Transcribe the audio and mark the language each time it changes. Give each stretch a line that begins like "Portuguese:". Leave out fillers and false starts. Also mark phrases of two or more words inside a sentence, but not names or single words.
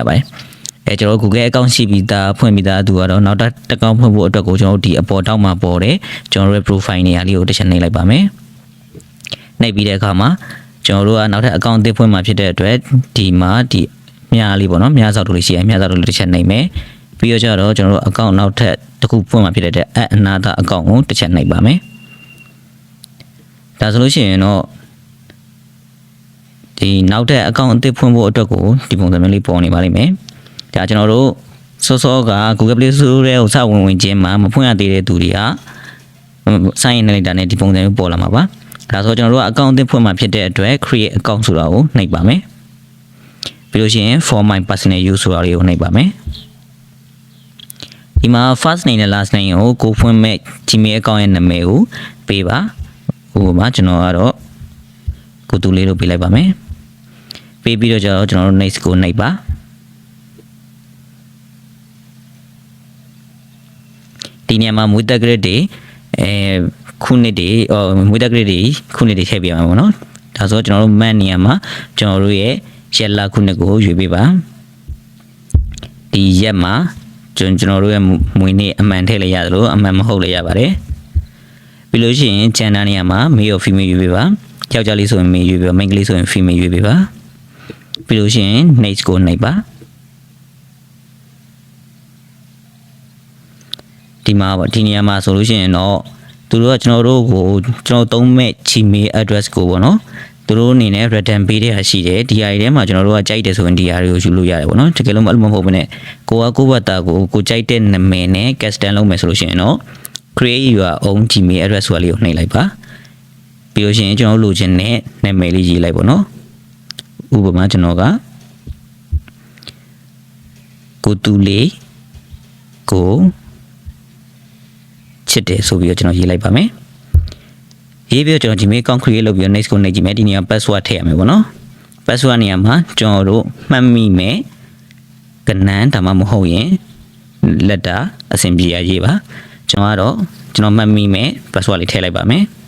Burmese: ပါတယ်ကျွန်တော် Google account ရှိပြီးသားဖွင့်ပြီးသားသူကတော့နောက်တစ် account ဖွင့်ဖို့အတွက်ကိုကျွန်တော်ဒီအပေါ်ထောက်မှာပေါ်တယ်ကျွန်တော်ရဲ့ profile နေရာလေးကိုတစ်ချက်နှိပ်လိုက်ပါမယ်နှိပ်ပြီးတဲ့အခါမှာကျွန်တော်တို့ကနောက်ထပ် account အသစ်ဖွင့်မှာဖြစ်တဲ့အတွက်ဒီမှာဒီမြားလေးပေါ့နော်မြားစောက်တို့လေးရှိရမြားစောက်တို့လေးတစ်ချက်နှိပ်မယ်ပြီးတော့ကျတော့ကျွန်တော်တို့ account နောက်ထပ်တစ်ခုဖွင့်မှာဖြစ်တဲ့အတွက်
English: add another account
Burmese: ကိုတစ်ချက်နှိပ်ပါမယ်ဒါဆိုလို့ရှိရင်တော့ ဒီနောက်ထပ် account အသစ်ဖွင့်ဖို့အတွက်ကိုဒီပုံစံမျိုးလေးပေါ်နေပါလိမ့်မယ်ဒါကျွန်တော်တို့စောက Google Play Store ထဲကိုစဝင်ခြင်းမှာမဖွင့်ရသေးတဲ့သူတွေက sign in လိုက်တာနဲ့ဒီပုံစံမျိုးပေါ်လာမှာပါဒါဆိုကျွန်တော်တို့ account အသစ်ဖွင့်မှာဖြစ်တဲ့အတွက်
English: create account
Burmese: ဆိုတာကိုနှိပ်ပါမယ်ပြီးလို့ရှိရင်
English: for my personal use
Burmese: ဆိုတာလေးကိုနှိပ်ပါမယ် ဒီမှာ
English: first name
Burmese: နဲ့
English: last name
Burmese: ကိုဖွင့်မဲ့ Gmail account ရဲ့နာမည်ကိုပေးပါဥပမာကျွန်တော်ကတော့ကိုတူလေးလို့ပေးလိုက်ပါမယ်ပေးပြီးတော့ကျွန်တော်တို့ next ကိုနှိပ်ပါ ဒီနေရာမှာမွေးတက်ဂရစ်တွေခုနှစ်တွေမွေးတက်ဂရစ်တွေခုနှစ်တွေထည့်ပြရမှာပေါ့နော်ဒါဆိုကျွန်တော် တို့ man နေရာမှာကျွန်တော်တို့ရဲ့ရက်လခုနှစ်ကိုရွေးပေးပါဒီရက်မှာကျွန်တော်တို့ရဲ့မွေးနေ့အမှန်ထည့်လိုက်ရတယ်လို့အမှန်မဟုတ်လည်းရပါတယ်ပြီးလို့ရှိရင် gender နေရာမှာ
English: male or female
Burmese: ရွေးပေးပါယောက်ျားလေးဆိုရင် male ရွေးပေးပါမိန်းကလေးဆိုရင် female ရွေးပေးပါပြီးလို့ရှိရင် next ကိုနှိပ်ပါ ဒီမှာပေါ့ဒီနေရာမှာဆိုလို့ရှိရင်တော့သူတို့ကကျွန်တော်တို့ကိုကျွန်တော်သုံးမဲ့ Gmail address ကိုပေါ့နော်သူ တို့အနေနဲ့ return ပေးတဲ့ဟာရှိတယ်ဒီဟာတွေထဲမှာကျွန်တော်တို့ကကြိုက်တယ်ဆိုရင်ဒီဟာတွေကိုယူလို့ရတယ်ပေါ့နော်တကယ်လို့မဟုတ်ဘဲနဲ့ကိုဘတ်တာကိုကြိုက်တဲ့နာမည်နဲ့ custom လုပ်မယ်ဆိုလို့ရှိရင်တော့
English: create your own Gmail address
Burmese: ဆိုတာလေးကိုနှိပ်လိုက်ပါပြီးလို့ရှိရင်ကျွန်တော်လိုချင်တဲ့နာမည်လေးရေးလိုက်ပေါ့နော်ဥပမာကျွန်တော်ကကိုတူလေးကို ချစ်တယ်ဆိုပြီးတော့ကျွန်တော်ရေးလိုက်ပါမယ်ရေးပြီးတော့ကျွန်တော် Gmail
English: account create
Burmese: လုပ်ပြီးတော့ next ကိုနှိပ်ကြည့်မယ်ဒီနေရာ password ထည့်ရမယ်ပေါ့နော် password နေရာမှာကျွန်တော်တို့မှတ်မိမယ်ကဏ္ဍဒါမှမဟုတ်ရင်လက်တာအဆင်ပြေရရေးပါကျွန်တော်မှတ်မိမယ် password လေးထည့်လိုက်ပါမယ်